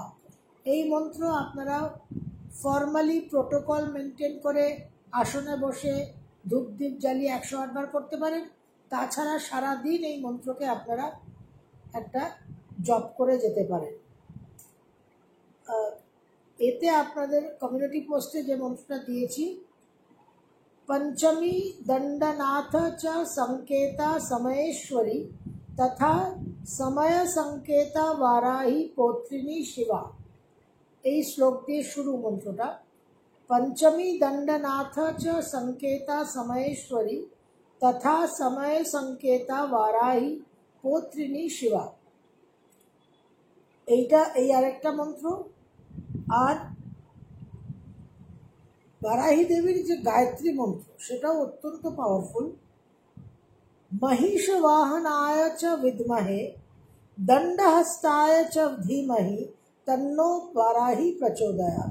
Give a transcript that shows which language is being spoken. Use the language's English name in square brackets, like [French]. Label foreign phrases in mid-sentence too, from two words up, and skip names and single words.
[Bangla] এই মন্ত্র আপনারা [English] formally protocol maintain [Bangla] করে আসনে বসে ধূপ দ্বীপ জ্বালিয়ে 108 বার করতে পারেন। তাছাড়া সারাদিন এই মন্ত্রকে আপনারা একটা জপ করে যেতে পারেন। এতে আপনাদের [English] community post [Bangla] যে মন্ত্রটা দিয়েছি, [Sanskrit] पंचमी दंडनाथ च संकेता समयेश्वरी तथा समय संकेता वाराही पौत्रिणी शिवा। [Bangla] এই শ্লোক দিয়ে শুরু মন্ত্রটা। [Sanskrit] पंचमी दंडनाथ च संकेता समयेश्वरी तथा समय संकेता वाराही पौत्रिणी शिवा। [Bangla] এইটা এই আরেকটা মন্ত্র। আর বারাহী দেবীর যে গায়ত্রী মন্ত্র, সেটাও অত্যন্ত পাওয়ারফুল। [Sanskrit] মহিষ বাহনায় চ বিদ্মহে দণ্ডহস্তায় চ ধীমহি তন্নো বারাহী প্রচোদয়াৎ।